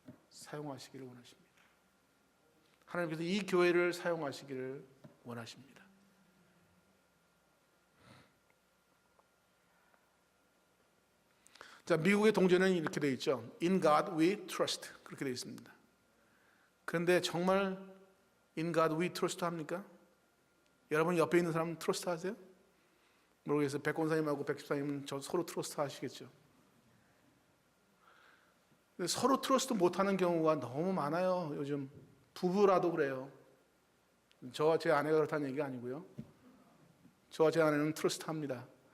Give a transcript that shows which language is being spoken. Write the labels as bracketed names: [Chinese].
[Korean] 사용하시기를 원하십니다. 하나님께서 이 교회를 사용하시기를 원하십니다. 자, 미국의 동전은 이렇게 되어 있죠. [English] In God we trust. [Korean] 그렇게 되어 있습니다. 그런데 정말 [English] In God we trust [Korean] 합니까? 여러분 옆에 있는 사람 트러스트 하세요? 모르겠어요. 백권사님하고 백집사님은 저 서로 트러스트 하시겠죠. 근데 서로 트러스트 못하는 경우가 너무 많아요. 요즘 부부라도 그래요. 저와 제 아내가 그렇다는 얘기가 아니고요. 저와 제 아내는 트러스트 합니다.